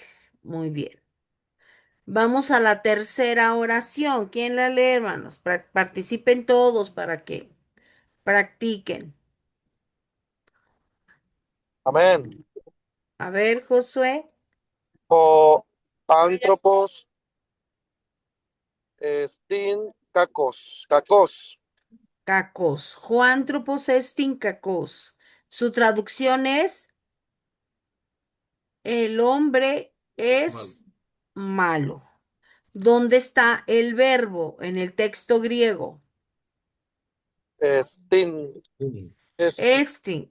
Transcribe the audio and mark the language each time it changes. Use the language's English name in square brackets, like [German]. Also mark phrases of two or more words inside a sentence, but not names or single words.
[Spanish] Muy bien. Vamos a la tercera oración. ¿Quién la lee, hermanos? Participen todos para que practiquen. Amén. A ver, Josué. [Greek] Ὁ ἄνθρωπος ἐστιν κακός. Κακός. Cacos. Ὁ ἄνθρωπος ἐστιν κακός. [Spanish] Su traducción es: el hombre Es malo. es malo. ¿Dónde está el verbo en el texto griego? [Greek] Estin. Sin. [Spanish] Este.